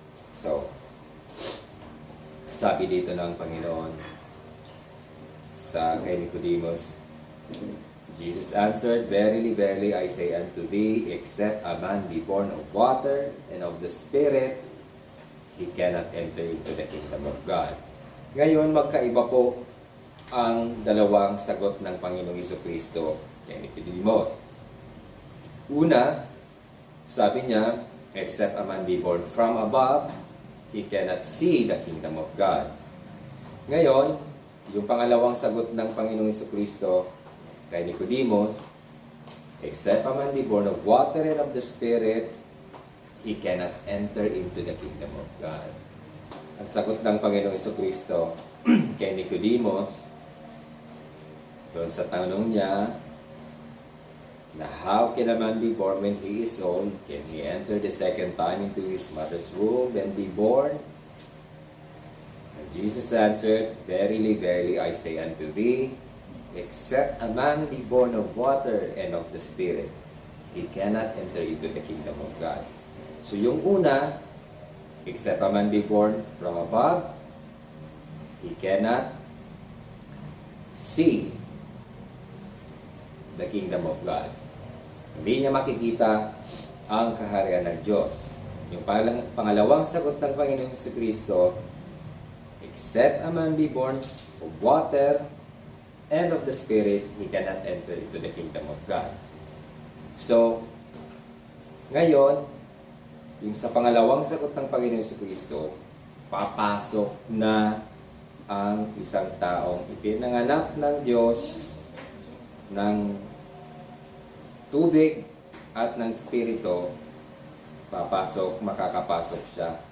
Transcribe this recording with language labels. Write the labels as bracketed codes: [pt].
[tl] So, sabi dito ng Panginoon sa kay Nicodemus, [en] Jesus answered, verily, verily, I say unto thee, except a man be born of water and of the Spirit, he cannot enter into the kingdom of God. [tl] Ngayon, magkaiba po ang dalawang sagot ng Panginoong Jesucristo kay Nicodemus. Una, sabi niya, [en] except a man be born from above, he cannot see the kingdom of God. [tl] Ngayon, yung pangalawang sagot ng Panginoong Jesucristo kay Nicodemus, [en] except a man be born of water and of the Spirit, he cannot enter into the kingdom of God. [tl] Ang sagot ng Panginoong Jesucristo kay Nicodemus, doon sa tanong niya, na [en] how can a man be born when he is old? Can he enter the second time into his mother's womb and be born? And Jesus answered, verily, verily, I say unto thee, except a man be born of water and of the Spirit, he cannot enter into the kingdom of God. [tl] So yung una, [en] except a man be born from above, he cannot see the kingdom of God. [tl] Hindi niya makikita ang kaharian ng Diyos. Yung pangalawang sagot ng Panginoong Jesucristo, [en] except a man be born of water and of the Spirit, he cannot enter into the kingdom of God. [tl] So, ngayon, yung sa pangalawang sagot ng Panginoong Jesucristo, papasok na ang isang taong ipinanganak ng Diyos ng tubig at ng Espiritu, makakapasok siya.